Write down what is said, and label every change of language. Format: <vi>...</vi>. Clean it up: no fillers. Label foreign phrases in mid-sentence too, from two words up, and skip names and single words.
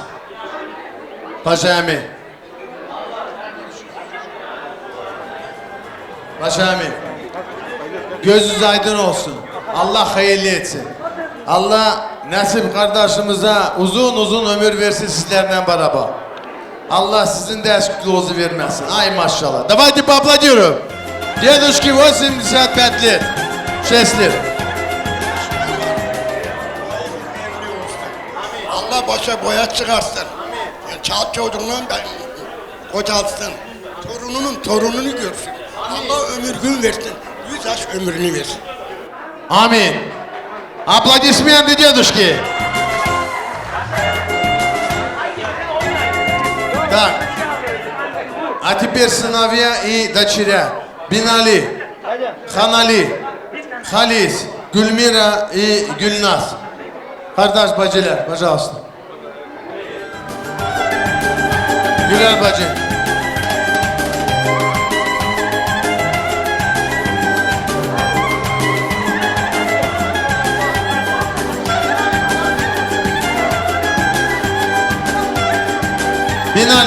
<tr>Paşa Emi. Paşa Emi. Gözünüz aydın olsun. Allah hayırlı etsin. Allah Nasip kardeşimize uzun uzun ömür versin sizlerle beraber. Allah sizin de eşkiliğinizi vermesin. Ay maşallah.</tr> <ru>Давайте поаплодируем. Дедушке 85 лет. 6 лет.</ru> <tr>Allah başa boya çıkarsın. Çal çocuğundan ben kocalsın. Torununun torununu görsün. Allah ömür gün versin. 100 yaş ömrünü versin.</tr> <ru>Аминь. Аплодисменты дедушке. Так. А теперь сыновья и дочеря. Binali, Hanali, Halis, Gülmira и Gülnaz.</ru> <tr>Kardeş bacılar, пожалуйста. Güler bacı. Binali.</tr>